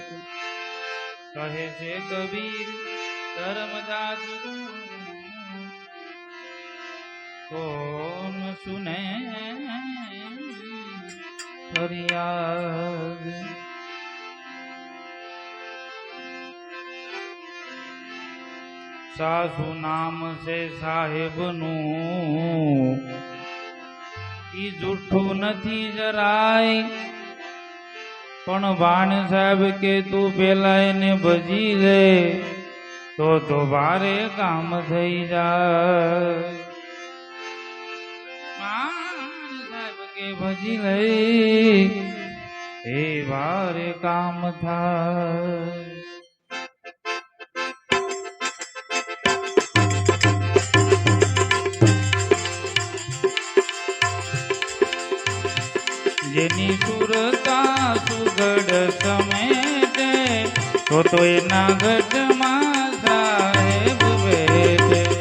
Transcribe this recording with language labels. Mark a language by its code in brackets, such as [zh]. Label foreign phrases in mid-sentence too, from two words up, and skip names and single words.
[hi] कहे से कबीर धर्मदास को, कौन सुने फरियाद। [gu] સાસુ નામ સે સાહેબ નૂ ઈ જૂઠૂ નહીં જરાય, પણ ભાણ સાહેબ કે તૂ પેલા ને ભજી લે તો બારે કામ થઈ જાય। ભાણ સાહેબ કે ભજી લે એ બારે કામ થાય। જેની સુરતા સુગડ સમેટે તો એના ગઢમાં સાહેબ બેઠે।